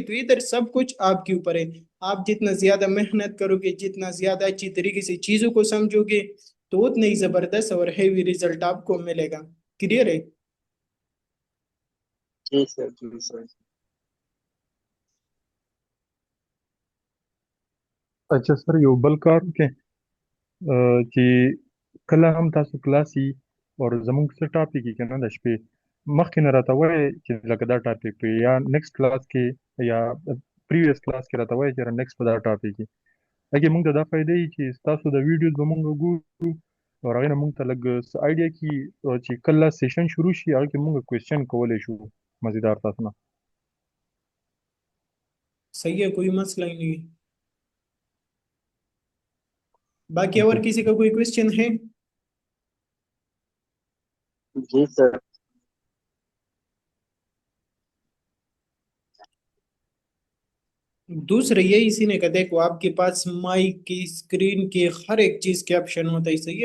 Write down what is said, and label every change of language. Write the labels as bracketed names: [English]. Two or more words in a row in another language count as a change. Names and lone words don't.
[Urdu] تو ادھر سب کچھ آپ کے اوپر ہے، آپ جتنا زیادہ محنت کرو گے، جتنا زیادہ اچھی طریقے سے چیزوں کو سمجھو گے تو اتنا ہی زبردست اور [English] heavy result [Urdu] آپ کو ملے گا۔ کلیئر ہے؟ جی سر، جی سر۔ اچھا سر، [Pashto] یو بل کار کې چې کله هم تاسو کلاسي او زموږ څه ټاپک کې نه د شپې مخکې نه راته وایي چې لکه دا ټاپک په یا [English] next class [Pashto] کې یا [English] previous class [Pashto] کې راته وایي چې نیکسٹ په دا ټاپک کې هغې موږ ته دا فایده وي چې ستاسو د ویډیوز به موږ ګورو او هغې نه موږ ته لږ څه آیډیا کي چې کله سیشن شروع شي هغه کې موږ کوېسچن کولی شو مزیدار تاسو نه. [Urdu] صحیح ہے، کوئی مسئلہ ہی نہیں ہے۔ باقی اور کسی کا کوئی کوشچن ہے؟ جی سر۔ دوسرا یہ اسی نے کہ دیکھو آپ کے پاس مائک کی، اسکرین کی، ہر ایک چیز کے آپشن ہوتا ہے، صحیح ہے۔